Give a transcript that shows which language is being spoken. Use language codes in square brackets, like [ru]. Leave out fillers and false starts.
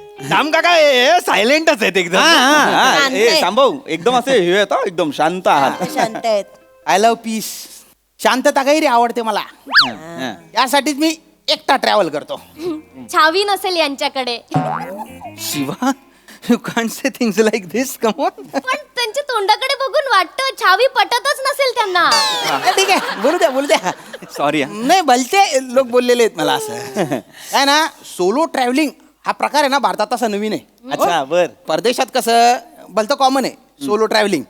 [mr] थांब काका, सायलेंटच आहेत एकदम. थांबव, एकदम असे हे आहेत, एकदम शांत आहात. शांत आहेत. [en] I love peace. [mr] शांतता काही आवडते मला. यासाठीच मी एकटा ट्रॅव्हल करतो. छावी नसेल यांच्याकडे. [en] Shiva, you can't say things like this. Come on. [mr] पण त्यांच्या तोंडाकडे बघून वाटतं छावी पटतच नसेल त्यांना. ठीक आहे, बोलू द्या. सॉरी. नाही, भलते लोक बोललेले आहेत मला असं. काय ना, सोलो ट्रॅव्हलिंग हा प्रकार आहे ना भारतात तसा नवीन आहे. अच्छा, बर. परदेशात कसं भलतं कॉमन आहे सोलो ट्रॅव्हलिंग.